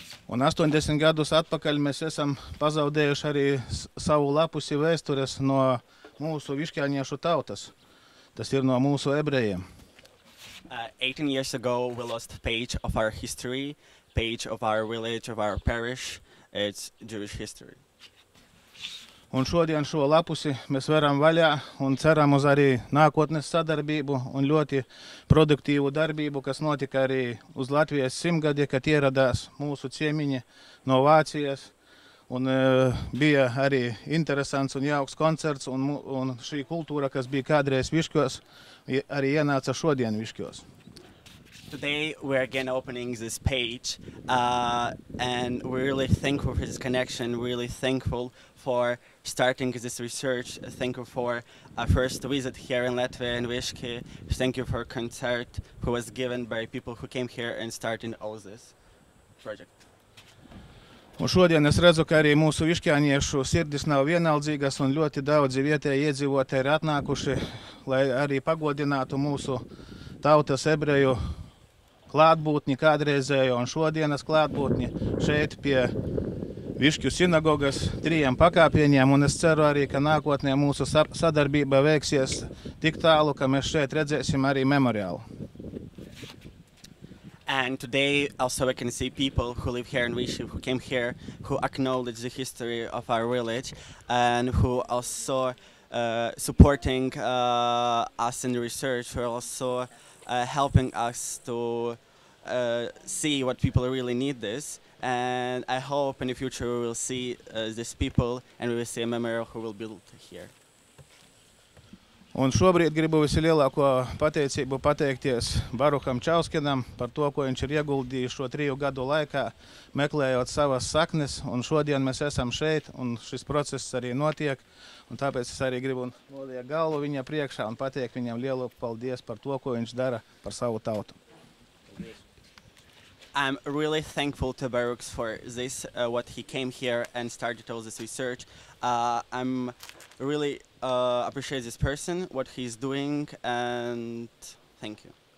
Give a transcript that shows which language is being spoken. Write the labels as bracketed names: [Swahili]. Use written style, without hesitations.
[Latvian] Un 80 gadus atpakaļ mēs esam pazaudējuši arī savu lapusi vēstures no mūsu višķāniešu tautas. Tas ir no mūsu ebrejiem. [English] 18 years ago, we lost a page of our history, page of our village, of our parish. It's Jewish history. [Latvian] Un šodien šo lapusi mēs varam vaļā un ceram uz arī nākotnes sadarbību un ļoti produktīvu darbību, kas notika arī uz Latvijas simtgadī, kad ieradās mūsu ciemiņi no Vācijas. Un bija arī interesants un jauks koncerts, un šī kultūra, kas bija kādreiz Višķos, arī ienāca šodien Višķos. [English] Today we're again opening this page, and we're really thankful for this connection, really thankful for starting this research, thankful for our first visit here in Latvia and Višķi, thank you for a concert who was given by people who came here and started all this project. [Latvian] Un šodien es redzu, ka arī mūsu višķāniešu sirdis nav vienaldzīgas un ļoti daudzi vietēji iedzīvotāji ir atnākuši, lai arī pagodinātu mūsu tautas ebreju klātbūtni kādreizējo un šodienas klātbūtni šeit pie Višķu sinagogas 3 pakāpieniem, un es ceru arī, ka nākotnē mūsu sadarbība veiksies tik tālu, ka mēs šeit redzēsim arī memoriālu. [English] And today also we can see people who live here in Višķu, who came here, who acknowledge the history of our village, and who also supporting us in the research, who are also helping us to see what people really need this. And I hope in the future we will see these people and we will see a memorial who will build here. [Latvian] Un šobrīd gribu vislielāko pateicību pateikties Baruham Čauskinam par to, ko viņš ir ieguldījis šo 3 gadu laikā, meklējot savas saknes, un šodien mēs esam šeit, un šis process arī notiek, un tāpēc es arī gribu noliekt galvu viņa priekšā un pateikt viņam lielu paldies par to, ko viņš dara par savu tautu. [English] I'm really thankful to Baruch for this, what he came here and started all this research. I'm really appreciate this person, what he's doing, and thank you.